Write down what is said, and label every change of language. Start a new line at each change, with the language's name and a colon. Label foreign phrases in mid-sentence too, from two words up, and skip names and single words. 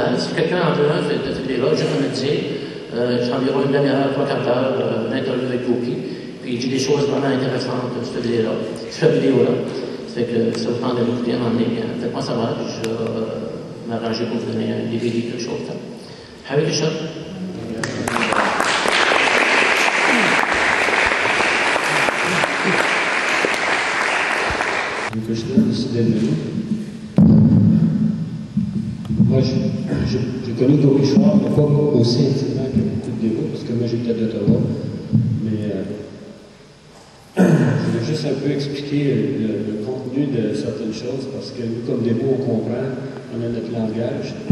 French: Si quelqu'un en veut cette vidéo-là, juste me le dire. J'ai environ une demi-heure, 3/4 heures d'interview avec Gopi. Puis il dit des choses vraiment intéressantes sur cette vidéo-là. Ça fait que ça vous tente de l'écouter à un moment donné. Faites-moi savoir. Je vais m'arranger pour vous donner un DVD, quelque chose.
Sanskrit: Hare Krishna.
French: Krishna, merci d'être venu. Moi, j'ai connu Gopishwar, mais pas aussi intimement que beaucoup de dévots, parce que moi j'étais d'Ottawa. Mais je voulais juste un peu expliquer le contenu de certaines choses, parce que nous, comme dévots, on comprend, on a notre langage.